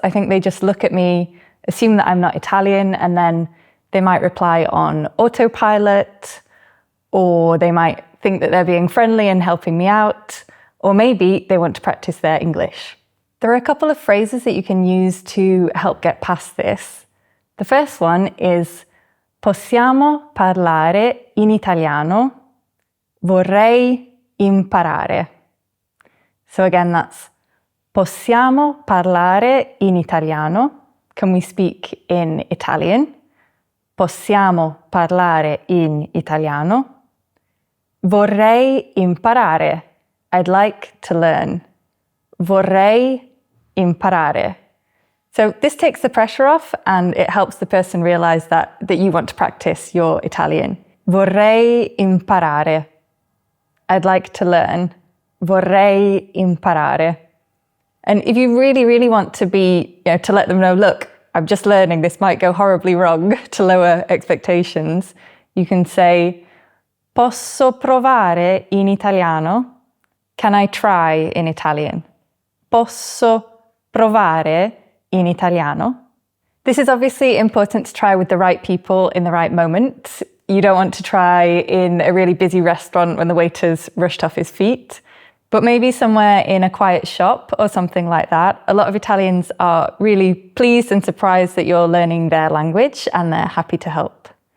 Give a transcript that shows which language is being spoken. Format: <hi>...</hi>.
<en>I think they just look at me, assume that I'm not Italian, and then they might reply on autopilot, or they might think that they're being friendly and helping me out, or maybe they want to practice their English. There are a couple of phrases that you can use to help get past this. The first one is,</en> <it>possiamo parlare in italiano, vorrei imparare.</it> <en>So again, that's</en> <it>possiamo parlare in italiano.</it> <en>Can we speak in Italian?</en> <it>Possiamo parlare in italiano. Vorrei imparare.</it> <en>I'd like to learn.</en> <it>Vorrei imparare.</it> <en>So this takes the pressure off and it helps the person realize that you want to practice your Italian.</en> <it>Vorrei imparare.</it> <en>I'd like to learn.</en> <it>Vorrei imparare.</it> <en>And if you really, really want to to let them know, look, I'm just learning, this might go horribly wrong, to lower expectations, you can say,</en> <it>posso provare in italiano?</it> <en>Can I try in Italian?</en> <it>Posso provare in italiano?</it> <en>This is obviously important to try with the right people in the right moment. You don't want to try in a really busy restaurant when the waiter's rushed off his feet. But maybe somewhere in a quiet shop or something like that. A lot of Italians are really pleased and surprised that you're learning their language and they're happy to help.</en>